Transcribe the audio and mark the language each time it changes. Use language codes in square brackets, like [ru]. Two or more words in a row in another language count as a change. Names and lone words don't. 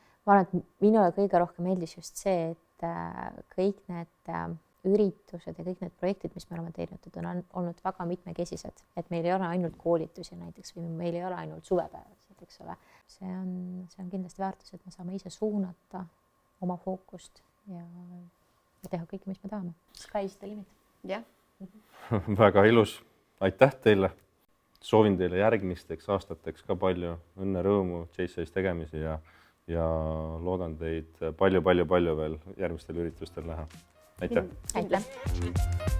[et] Ma arvan, et minule kõige rohkem meeldis just see, et kõik need üritused ja kõik need projektid, mis me oleme teinud, on olnud väga mitmekesised, et meil ei ole ainult koolitusi näiteks või meil ei ole ainult suvepäevased, eks ole. See on kindlasti väärtus, et me saame ise suunata oma fookust ja teha kõike, mis me tahame. [en] Sky's the limit. [et] Jah. Väga ilus. Aitäh teile. Soovin teile järgmisteks aastateks ka palju õnne, rõõmu, JCI's tegemisi ja loodan teid palju veel järgmistel üritustel näha. Aitäh!